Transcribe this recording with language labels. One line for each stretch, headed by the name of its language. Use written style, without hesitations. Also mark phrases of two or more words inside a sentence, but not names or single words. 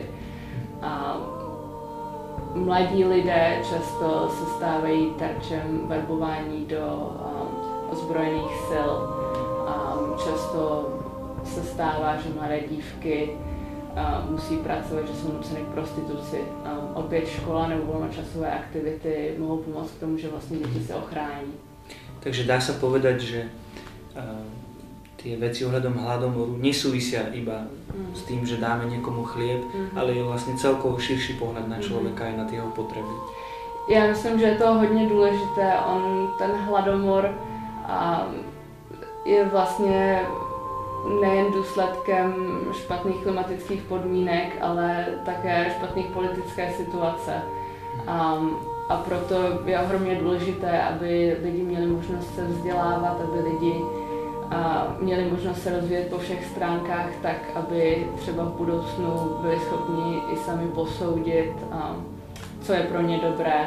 Czech: A mladí lidé často se stávají terčem verbování do ozbrojených sil. Často se stává, že mladé dívky musí pracovat, že jsou nuceny k prostituci. Opět škola nebo volnočasové aktivity mohou pomoct k tomu, že vlastně děti se ochrání.
Slovak: Takže dá sa povedať, že tie veci ohľadom hladomoru nesúvisia iba s tým, že dáme niekomu chlieb, ale je vlastne celkovo širší pohľad na človeka aj na tie jeho potreby.
Czech: Já myslím, že je to hodně důležité. Ten hladomor je vlastně nejen důsledkem špatných klimatických podmínek, ale také špatných politické situace. A proto je ohromně důležité, aby lidi měli možnost se vzdělávat, aby lidi měli možnost se rozvíjet po všech stránkách, tak aby třeba v budoucnu byli schopni i sami posoudit, co je pro ně dobré.